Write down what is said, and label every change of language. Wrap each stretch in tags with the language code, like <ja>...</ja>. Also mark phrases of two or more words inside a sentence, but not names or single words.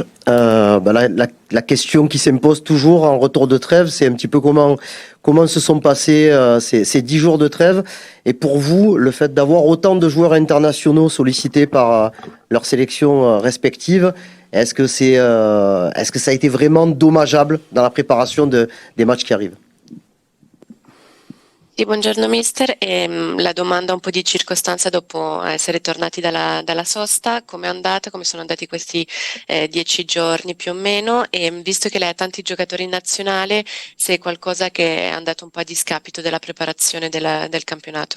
<fr>La question qui s'impose toujours en retour de trêve, c'est un petit peu comment se sont passés ces 10 jours de trêve. Et pour vous, le fait d'avoir autant de joueurs internationaux sollicités par leurs sélections respectives, est-ce que ça a été vraiment dommageable dans la préparation des matchs qui arrivent?</fr> <it>Sì, buongiorno mister. La domanda un po' di circostanza dopo essere tornati dalla sosta, come è andata, come sono andati questi 10 giorni più o meno, e visto che lei ha tanti giocatori in nazionale, se è qualcosa che è andato un po' a discapito della preparazione del campionato.</it>